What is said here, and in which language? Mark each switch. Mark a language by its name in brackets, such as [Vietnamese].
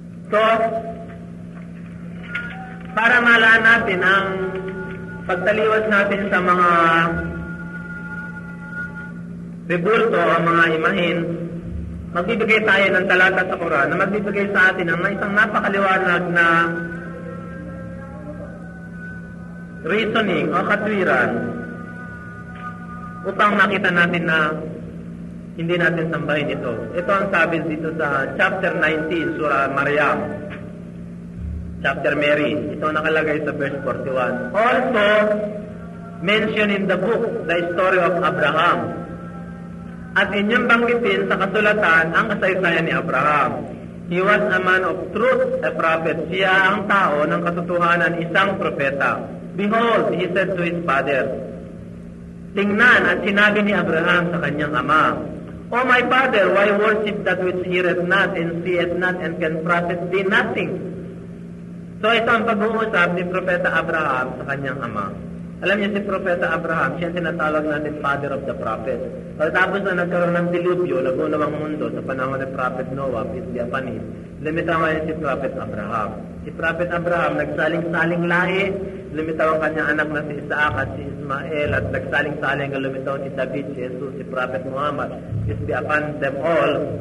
[Filipino] So, para malaan natin ang pagtaliwas natin sa mga rebulto, ang mga imahin, magbibigay tayo ng talata sa Quran na magbibigay sa atin ng isang napakaliwanag na reasoning o katwiran upang makita natin na hindi natin sambahin ito. Ito ang sabi dito sa chapter 19, Surah Maryam. Chapter Mary. Ito nakalagay sa verse 41. [English] Also, mentioned in the book, the story of Abraham. [Filipino] At inyong banggitin sa kasulatan ang kasaysayan ni Abraham. [English] He was a man of truth, a prophet. [Filipino] Siya ang tao ng katotohanan, isang propeta. [English] Behold, he said to his father, [Filipino] tingnan, at sinabi ni Abraham sa kanyang ama, [English] O my father, why worship that which heareth not, and seeth not, and can profit thee nothing? [Filipino] So ito ang pag-uusap ni Propeta Abraham sa kanyang ama. Alam niyo si Propeta Abraham, siya tinatawag natin Father of the Prophet. Tapos na nagkaroon ng dilubyo, nagunawang mundo sa panahon ni Prophet Noah, [English] peace be upon him, [Filipino] lumitaw ngayon si Prophet Abraham. Si Prophet Abraham, nagsaling-saling lahi, lumitaw ang kanyang anak na si Isaac at si Ismael, at nagsaling-saling ang lumitaw si David, si Jesus, si Prophet Muhammad, [English] peace be upon them all.